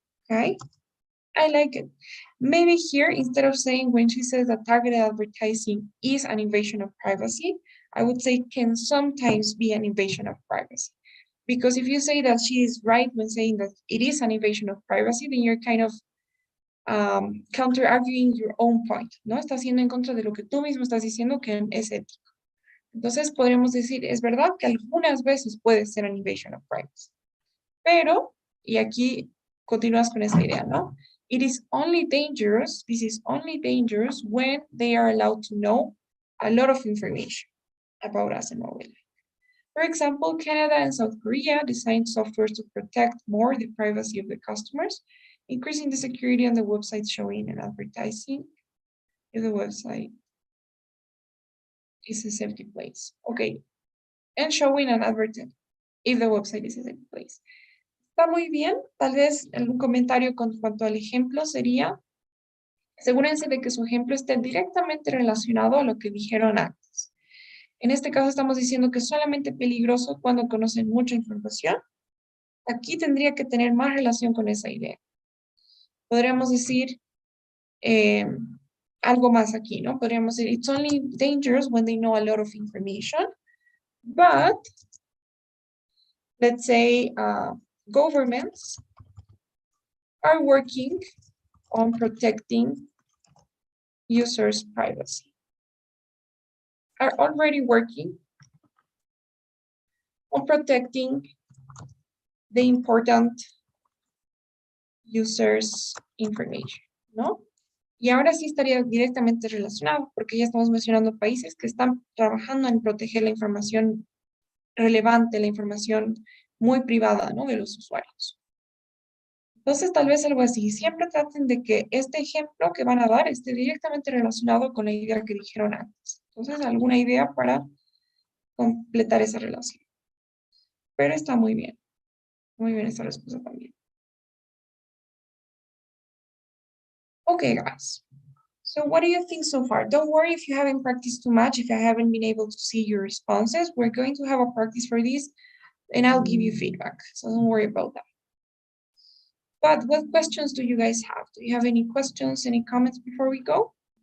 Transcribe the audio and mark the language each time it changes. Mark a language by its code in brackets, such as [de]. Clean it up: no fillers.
[en] Okay, I like it. Maybe here, instead of saying when she says that targeted advertising is an invasion of privacy, I would say can sometimes be an invasion of privacy. Because if you say that she is right when saying that it is an invasion of privacy, then you're kind of counter-arguing your own point, ¿no? [es] Estás yendo en contra de lo que tú mismo estás diciendo que es ético. Entonces podríamos decir, es verdad que algunas veces puede ser [en] an invasion of privacy. [es] Pero, y aquí continúas con esa idea, ¿no? [en] It is only dangerous, this is only dangerous when they are allowed to know a lot of information about us and what we like. For example, Canada and South Korea designed software to protect more the privacy of the customers, increasing the security on the website showing and advertising if the website is a safety place. Okay, and showing and advertising if the website is a safety place. [es] Está muy bien. Tal vez un comentario con cuanto al ejemplo sería, asegúrense de que su ejemplo esté directamente relacionado a lo que dijeron antes. En este caso estamos diciendo que es solamente peligroso cuando conocen mucha información. Aquí tendría que tener más relación con esa idea. Podríamos decir algo más aquí, ¿no? Podríamos decir, [en] it's only dangerous when they know a lot of information, but let's say governments are working on protecting users' privacy, are already working on protecting the important users' information, ¿no? [es] Y ahora sí estaría directamente relacionado, porque ya estamos mencionando países que están trabajando en proteger la información relevante, la información muy privada, ¿no? De los usuarios. Entonces, tal vez algo así. Siempre traten de que este ejemplo que van a dar esté directamente relacionado con la idea que dijeron antes. Entonces, alguna idea para completar esa relación. Pero está muy bien. Muy bien esta respuesta también. [en] Okay, guys. So what do you think so far? Don't worry if you haven't practiced too much, if I haven't been able to see your responses. We're going to have a practice for this, and I'll give you feedback. So don't worry about that. But what questions do you guys have? Do you have any questions, any comments before we go?